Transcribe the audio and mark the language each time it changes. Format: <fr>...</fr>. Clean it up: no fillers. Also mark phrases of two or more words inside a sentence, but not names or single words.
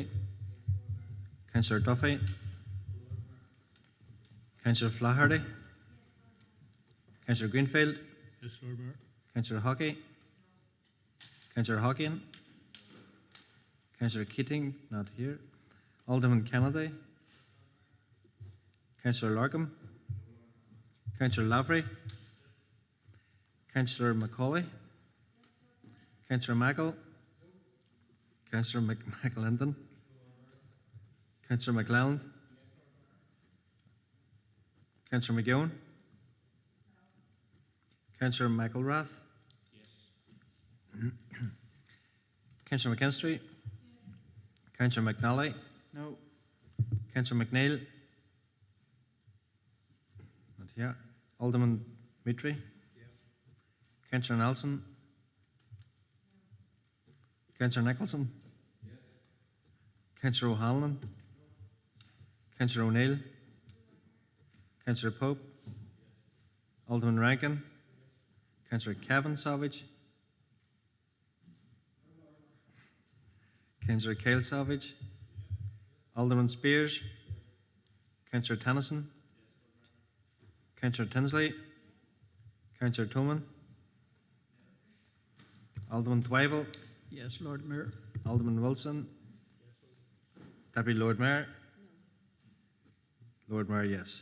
<en>Yes, Councillor Duffy. Councillor Flaherty. Yes, Councillor Greenfield. Yes, Lord Mayor. Councillor Hockey. Councillor Hockian. Councillor Keating, not here. Alderman Kennedy. Councillor Larkham. Councillor Lavery. Councillor Macaulay. Councillor Mackle. Councillor McLinden. Councillor McLelland. Councillor McGowan. Councillor McElrath. Councillor McKinstry. Councillor McNally. No. Councillor McNeil. Not here. Alderman Mitri. Yes. Councillor Nelson. Councillor Nicholson. Yes. Councillor O'Hanlon. Councillor O'Neill. Councillor Pope. Alderman Rankin. Councillor Kevin Savage. Councillor Kyle Savage. Alderman Spears. Councillor Tennyson. Councillor Tinsley. Councillor Toman. Alderman Twyvell. Yes, Lord Mayor. Alderman Wilson. Deputy Lord Mayor. Lord Mayor, yes.</en>